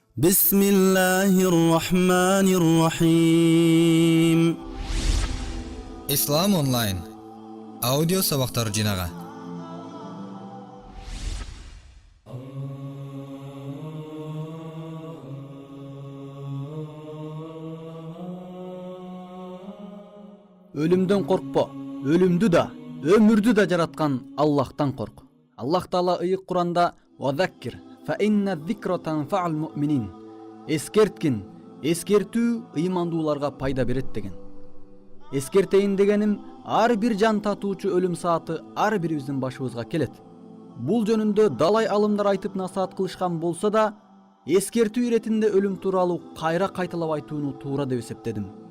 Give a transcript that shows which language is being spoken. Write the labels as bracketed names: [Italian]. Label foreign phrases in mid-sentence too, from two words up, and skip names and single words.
[Arabic] بسم الله الرحمن الرحيم. [Kyrgyz] Ислам онлайн аудио сабактар жинага. Өлүмдөн коркпо. Өлүмдү да, өмүрдү да жараткан Аллахтан корк. Аллах Таала ыйык Куранда [Arabic] «وذكر فإن الذكرى تنفع المؤمنين». [Kyrgyz] Эскерткин, эскертүү ыймандууларга пайда берет деген. Эскертейин дегеним, ар бир жан татуучу өлүм сааты ар бирибиздин башыбызга келет. Бул жөнүндө далай алымдар айтып насаат кылышкан болсо да, эскертүү иретинде өлүм тууралуу кайра кайталап айтууну туура деп эсептедим.